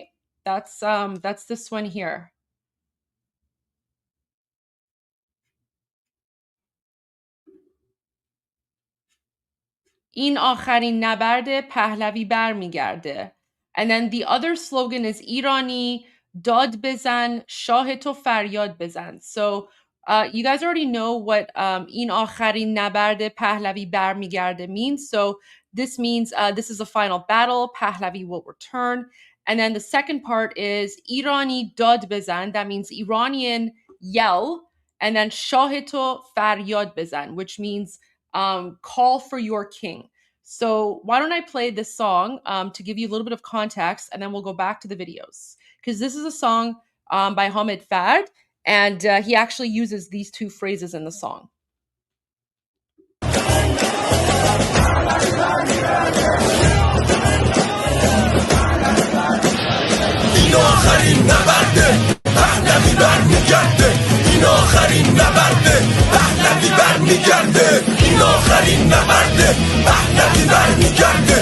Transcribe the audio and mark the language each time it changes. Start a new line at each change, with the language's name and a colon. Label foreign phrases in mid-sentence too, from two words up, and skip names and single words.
English: That's this one here.
Persian: این آخرین نبرد پهلوی برمیگرده.
English: And then the other slogan is
Persian: ایرانی داد بزن شاه تو فریاد بزن.
English: So you guys already know what
Persian: این آخرین نبرد پهلوی برمیگرده
English: means. So this means this is the final battle. Pahlavi will return. And then the second part is
Persian: ایرانی داد بزن.
English: That means Iranian yell. And then
Persian: شاه تو فریاد بزن,
English: which means call for your king. So why don't I play this song to give you a little bit of context, and then we'll go back to the videos. Because this is a song by Hamid Fad, and he actually uses these two phrases in the song.
Persian: این آخرین نبرده پهلوی برمیگرده این آخرین نبرده پهلوی برمیگرده این آخرین نبرده پهلوی برمیگرده